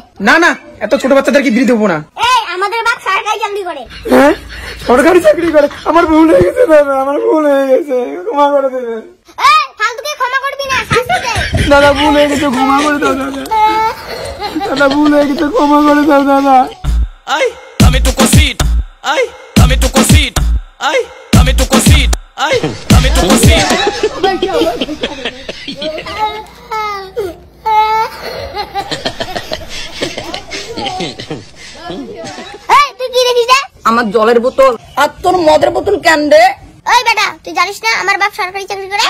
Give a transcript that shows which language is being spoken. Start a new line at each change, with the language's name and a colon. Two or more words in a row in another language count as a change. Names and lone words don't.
Bangla: না না, এত ছোট বাচ্চাদেরকে বিড়ি দেবো না। এই আমাদের বাপ সরকারি চাকরি করে। হ্যাঁ সরকারি চাকরি করে? আমার ভুল হয়ে গেছে দাদা, আমার ভুল হয়ে গেছে, ক্ষমা করে দেবেন। এই ফালতুকে ক্ষমা করবি না, শাস্তি দে। দাদা ভুল হয়ে গেছে, ক্ষমা করে দাও দাদা। দাদা ভুল হয়ে গেছে, ক্ষমা করে দাও দাদা।
Spanish: Ay, dame tu cosita. Ay, dame tu cosita. Ay, dame tu cosita. Ay, dame tu cosita.
Bangla: এই তুই কি দেখিস রে? আমার জলের বোতল। আর তোর মদের বোতল কেন রে? ওই বেটা তুই জানিস না আমার বাপ সরকারি চাকরি করে?